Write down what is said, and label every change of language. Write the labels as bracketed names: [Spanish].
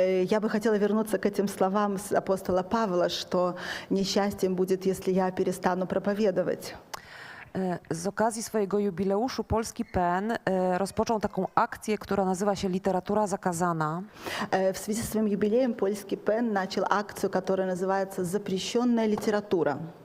[Russian] Я бы хотела вернуться к этим словам апостола Павла, что несчастьем будет, если я перестану проповедовать. [Polish] Z okazji swojego jubileuszu Polski PEN rozpoczął taką akcję, która nazywa się Literatura Zakazana. [Russian] В связи со своим юбилеем Польский ПЕН начал акцию, которая называется «Запрещенная литература».